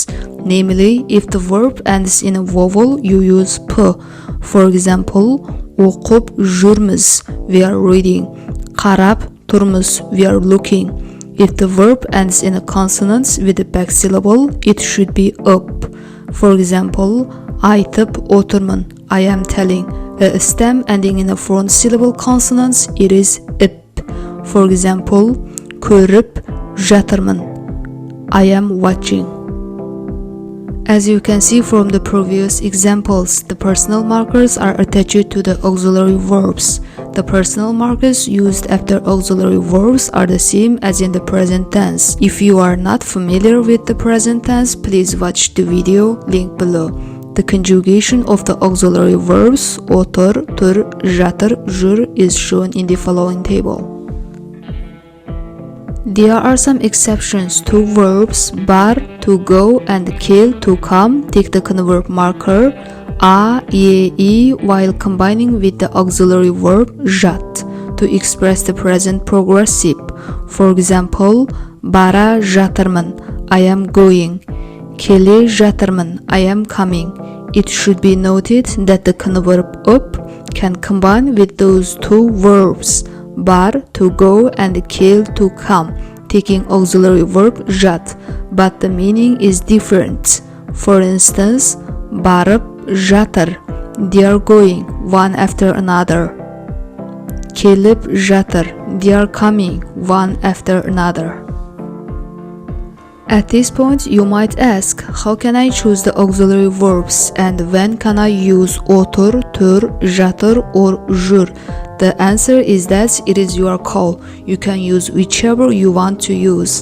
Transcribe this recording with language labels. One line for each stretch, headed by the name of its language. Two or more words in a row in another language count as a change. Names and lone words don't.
English: Namely, if the verb ends in a vowel, you use p. For example,
Kazakh: o'qib жүрміз,
English: we are reading. Qarab turmuz, we are looking. If the verb ends in a consonant with a back syllable, it should be up. For example,
Kazakh: айтып отырмын,
English: I am telling. A stem ending in a front syllable consonant, it is ip. For example,
Kazakh: көріп жатырмын,
English: I am watching. As you can see from the previous examples, the personal markers are attached to the auxiliary verbs. The personal markers used after auxiliary verbs are the same as in the present tense. If you are not familiar with the present tense, please watch the video, link below. The conjugation of the auxiliary verbs otur, tur, жатыр, жүр is shown in the following table. There are some exceptions. Two verbs, bar, to go, and kill, to come, take the converb marker a, e, while combining with the auxiliary verb jat to express the present progressive. For example,
Kazakh: бара жатырмын,
English: I am going.
Kazakh: келе жатырмын,
English: I am coming. It should be noted that the converb up can combine with those two verbs, bar, to go, and kill, to come, taking auxiliary verb jat, but the meaning is different. For instance,
Kazakh: барып жатыр,
English: they are going one after another.
Kazakh: келіп жатыр,
English: they are coming one after another. At this point, you might ask, how can I choose the auxiliary verbs and when can I use otur, tur, жатыр or жүр? The answer is that it is your call. You can use whichever you want to use.